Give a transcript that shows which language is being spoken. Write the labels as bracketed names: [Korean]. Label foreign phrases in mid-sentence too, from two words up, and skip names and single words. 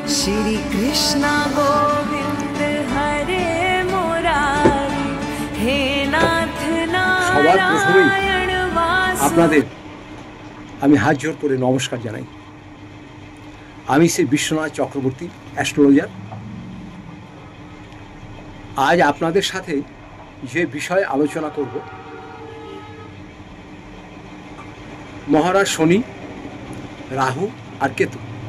[Sanskrit] श्री कृष्ण गोविंद हरे मुरारी हे नाथ नारायण [Bangla] আপনাদের আমি হাত জোর করে নমস্কার জানাই। আমি শ্রী বিশ্বনাথ চক্রবর্তী অ্যাস্ট্রোলজার। আজ আপনাদের সাথে যে বিষয়ে আলোচনা করব, মহারাজ শনি, রাহু আর কেতু।